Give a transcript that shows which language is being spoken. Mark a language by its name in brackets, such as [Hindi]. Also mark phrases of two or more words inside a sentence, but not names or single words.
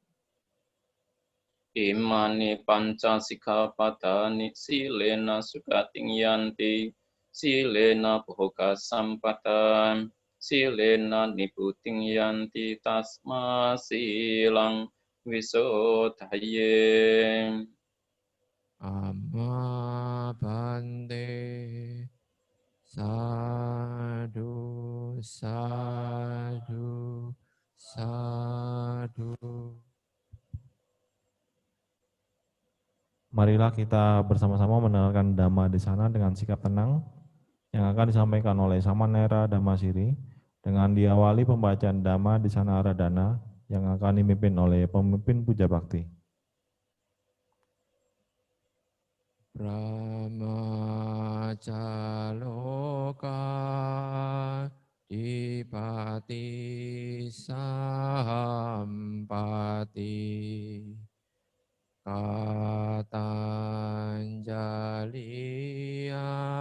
[Pali] Imani panca sikkhapadani silena sukating yanti, silena bhoga sampatan, silena niputing yanti tasma silang visodhaye. Amma bante sadhu sadhu sadhu. [Indonesian] Marilah kita bersama-sama mendengarkan Dhamma Desana dengan sikap tenang yang akan disampaikan oleh Samanera Dhammasiri dengan diawali pembacaan Dhamma Desana Aradhana yang akan dipimpin oleh pemimpin Puja Bakti. [Pali] Brahmacaloka dipati sampati Katanjaliya